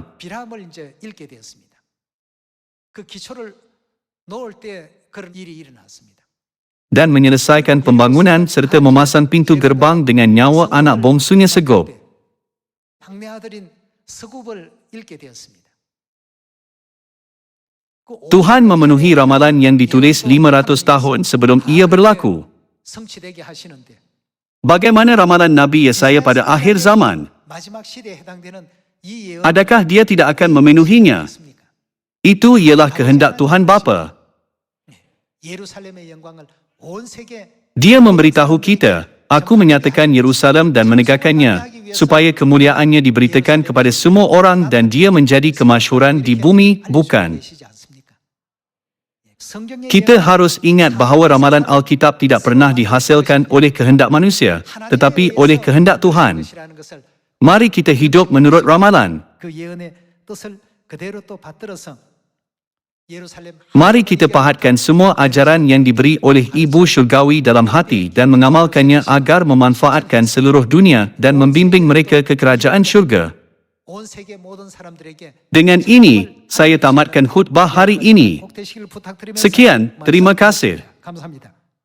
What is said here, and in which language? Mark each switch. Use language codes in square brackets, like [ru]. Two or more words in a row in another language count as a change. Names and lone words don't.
[ko] 비람을 이제 잃게 되었습니다. 그 기초를 놓을 때 그런 일이 일어났습니다. [ms] Dan menyelesaikan pembangunan serta memasang pintu gerbang dengan nyawa anak bongsunya Segup. [ko] 막내 아들인 서굽을 잃게 되었습니다. [ms] Tuhan memenuhi ramalan yang ditulis 500 tahun sebelum ia berlaku. [ko] 성취되게 하시는데 [ms] Bagaimana ramalan Nabi Yesaya pada akhir zaman? [ko] 마지막 시대에 해당되는 이 예언 [ms] Adakah dia tidak akan memenuhinya? [ko] 있습니까? [ms] Itu ialah kehendak Tuhan Bapa. [ko] 예루살렘의 영광을 온 세계 [ms] Dia memberitahu kita, aku menyatakan Yerusalem dan menegakkannya, supaya kemuliaannya diberitakan kepada semua orang dan dia menjadi kemasyhuran di bumi, bukan. [ko] 되시지 않습니까? 성경의 [ms] Kita harus ingat bahawa ramalan Alkitab tidak pernah dihasilkan oleh kehendak manusia, tetapi oleh kehendak Tuhan. [ko] 것이라는 것을 [ms] Mari kita hidup menurut ramalan. [ko] 그 예언의 뜻을 그대로 또 받들어서 예루살렘 [ms] Mari kita pahatkan semua ajaran yang diberi oleh Ibu Syurgawi dalam hati dan mengamalkannya agar memanfaatkan seluruh dunia dan membimbing mereka ke kerajaan syurga. [ko] 온 세계 모든 사람들에게 [ms] Dengan ini, saya tamatkan khutbah hari ini. [ko] 복되시길 부탁드리면서 [ms] Sekian, terima kasih. [ko] 감사합니다.